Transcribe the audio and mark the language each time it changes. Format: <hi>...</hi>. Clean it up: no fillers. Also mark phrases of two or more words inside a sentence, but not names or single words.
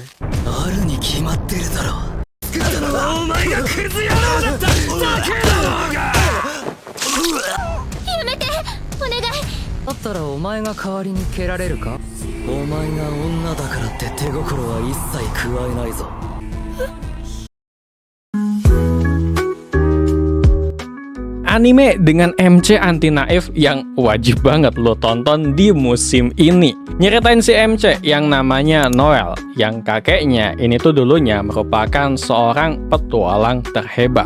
<ja>あるに決まってるだろ。作ったのはお前がクズ野郎だっただけだろうが。やめてお願い。だったらお前が代わりに蹴られるか？お前が女だからって手心は一切加えないぞ。</ja> <id>Anime dengan MC anti naif yang wajib banget lo tonton di musim ini. Nyeritain si MC yang namanya Noel, yang kakeknya ini tuh dulunya merupakan seorang petualang terhebat.</id>